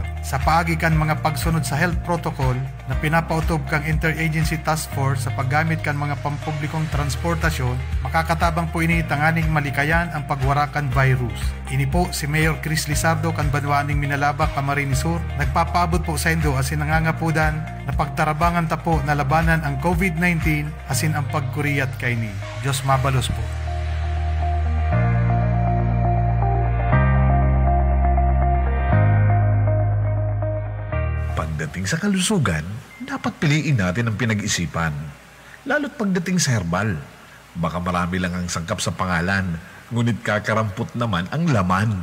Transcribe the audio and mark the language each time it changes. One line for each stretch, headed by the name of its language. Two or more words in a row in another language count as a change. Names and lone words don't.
Bikol: Sa paagi kan mga pagsunod sa
English: health protocol
Bikol: na pinapautob kang Interagency Task Force sa paggamit kan mga pampublikong transportasyon, makakatabang po ini tanganing malikayan ang pagwarakan virus. Ini po si Mayor Chris Lizardo kan Banwaaning Minalaba, Camarines Sur, nagpapaabot po sa indo asin nangangapudan na pagtarabangan ta po na labanan ang COVID-19 asin ang pagkuriyat kay ni. Diyos mabalos po.
Filipino: Pagdating sa kalusugan, dapat piliin natin ang pinag-isipan. Lalo't pagdating sa herbal. Baka marami lang ang sangkap sa pangalan, ngunit kakarampot naman ang laman.